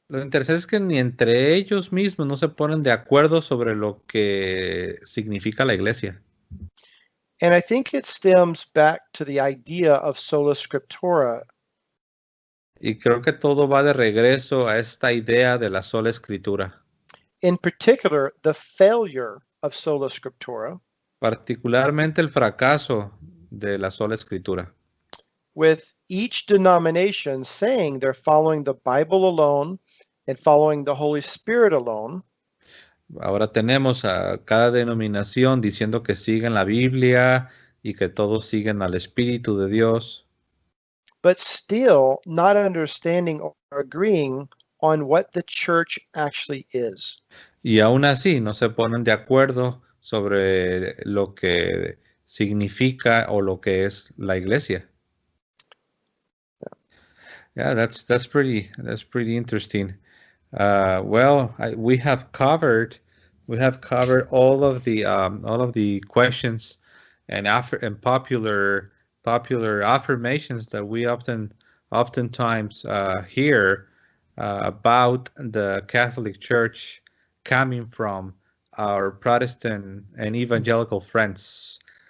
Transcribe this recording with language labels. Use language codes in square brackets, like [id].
[es] lo interesante es que ni entre ellos mismos no se ponen de acuerdo sobre lo que significa la iglesia. [en] And I think it stems back to the idea of sola scriptura. [es] Y creo que todo va de regreso a esta idea de la sola escritura. [en] In particular, the failure of sola scriptura, [es] Particularmente el fracaso de la sola escritura. [en] with each denomination saying they're following the Bible alone and following the Holy Spirit alone. [es] Ahora tenemos a cada denominación diciendo que siguen la Biblia y que todos siguen al Espíritu de Dios, [en] But still not understanding or agreeing on what the church actually is. [es] y aún así no se ponen de acuerdo sobre lo que significa o lo que es la iglesia. [en] Yeah, that's pretty interesting. Well, we have covered all of the questions and popular affirmations that we oftentimes hear about the Catholic Church coming from our Protestant and evangelical friends.